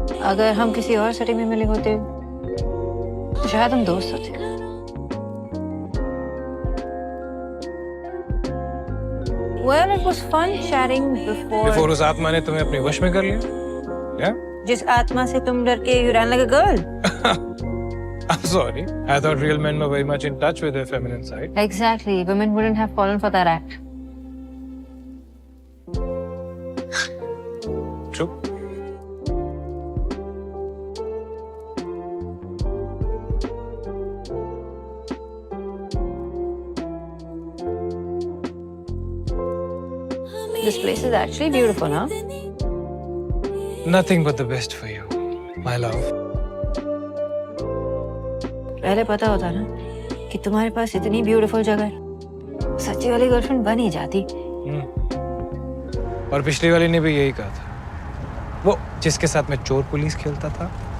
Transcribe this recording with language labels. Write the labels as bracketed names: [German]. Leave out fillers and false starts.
[Hindi] अगर हम किसी और सिटी में मिले होते तो शायद हम दोस्त होते। [English] Well, it was fun chatting before. [Hindi] Before उस आत्मा ने तुम्हें अपने वश में कर लिया? [English] Yeah? [Hindi] जिस आत्मा से तुम डर के [English] you ran like a girl. I'm sorry. I thought real men were very much in touch with their feminine side. Exactly. Women wouldn't have fallen for that act. True. This place is actually beautiful, huh? Nothing but the best for you, my love. [Hindi] पहले पता होता ना कि तुम्हारे पास इतनी beautiful जगह है, सच्ची वाली गर्लफ्रेंड बन ही जाती। और पिछली वाली ने भी यही कहा था, वो जिसके साथ मैं चोर पुलिस खेलता था।